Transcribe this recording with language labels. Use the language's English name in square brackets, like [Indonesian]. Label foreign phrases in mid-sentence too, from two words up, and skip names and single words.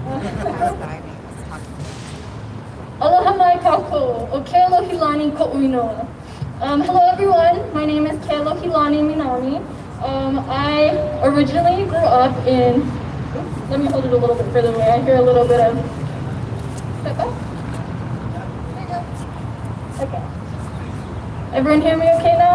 [Hawaiian] Aloha mai kako, o ke alohilani ko uinoa. [English] Hello everyone, my name is Ke Alohilani Minami. I originally grew up in, let me hold it a little bit further away. I hear a little bit of, step back. There you go. Okay. Everyone hear me okay now?